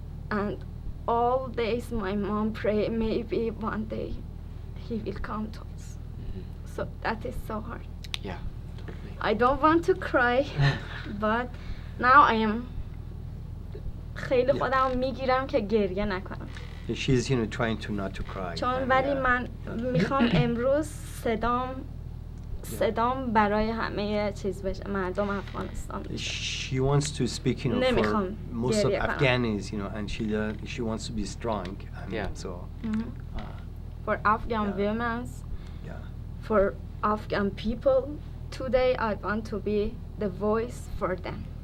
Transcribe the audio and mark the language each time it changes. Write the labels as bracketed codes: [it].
[en] And all days my mom pray maybe one day he will come to us. So that is so hard. Yeah, totally. I don't want to cry, but now I am [fa] خیلی خودم میگیرم که گریه نکنم. [en] She's trying to not to cry. [fa] چون ولی من میخوام امروز صدام برای همه چیز بشه، مردم افغانستان بشه. [en] She wants to speak, for most of Afghanis, and she wants to be strong. And Yeah. So. For Afghan women, Yeah. for Afghan people, today I want to be the voice for them.